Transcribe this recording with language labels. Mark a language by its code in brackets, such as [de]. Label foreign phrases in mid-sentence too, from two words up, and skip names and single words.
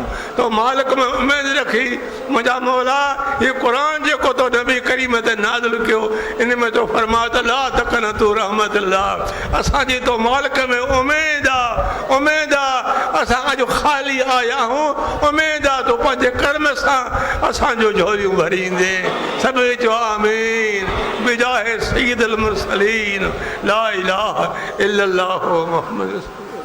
[sd] तो मालिक में उमेद रखी मुंहिंजा मौला ये क़ुरान जेको तो नबी करीम ते नाज़िल कयो, इन में तो फरमा त [ar] لا تقنطوا رحمة الله. [sd] असांजी तो मालिक में उमेद आहे, उमेद आहे। असां अॼु ख़ाली आया आहियूं, उमेद आहे तो पंहिंजे कर्म सां असांजो झोलियूं भरींदे। सभई चओ [ar] آمين بجاه سيد المرسلين لا إله إلا الله محمد.